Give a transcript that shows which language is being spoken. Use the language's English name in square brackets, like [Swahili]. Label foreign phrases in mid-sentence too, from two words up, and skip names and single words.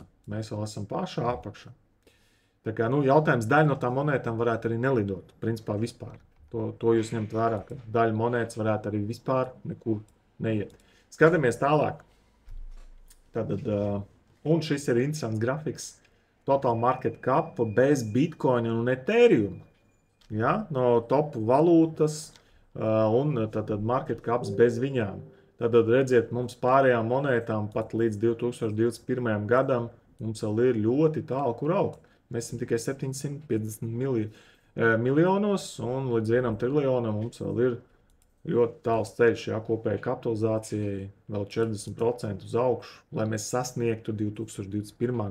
[Latvian] Mēs vēl esam pašā apakšā. Tā kā, jautājums, daļa no tām monētām varētu arī nelidot, principā vispār. To jūs ņemt vērā, ka daļa monētas varētu arī vispār nekur neiet. Skatāmies tālāk. Un šis ir interesants grafiks. [English] Total market cap [Latvian] bez Bitcoin un Ethereum. Ja, no topu valūtas un tad [English] market caps [Latvian] bez viņām. Tad redziet, mums pārējām monētām pat līdz 2021. gadam mums vēl ir ļoti tālu, kur augt. Mēs esam tikai 750 miljonos un līdz 1 triljonam mums vēl ir ļoti tāls ceļš, ja, kopēja kapitalizācijai vēl 40% uz augšu, lai mēs sasniegtu 2021.